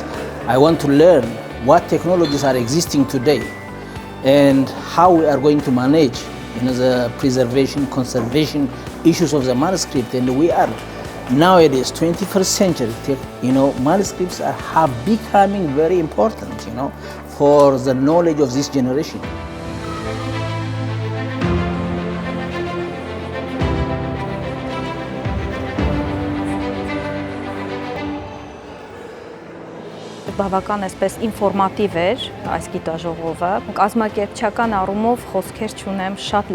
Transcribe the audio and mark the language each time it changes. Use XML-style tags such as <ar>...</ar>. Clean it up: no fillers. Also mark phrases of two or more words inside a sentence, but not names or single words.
<en>I want to learn what technologies are existing today and how we are going to manage the preservation, conservation issues of the manuscript. And we are nowadays, 21st century, manuscripts have becoming very important, for the knowledge of this generation.</en> <hy>Բավական այսպես ինֆորմատիվ էր այս գիտաժողովը։ Կազմակերպչական առումով խոսքեր չունեմ, շատ</hy>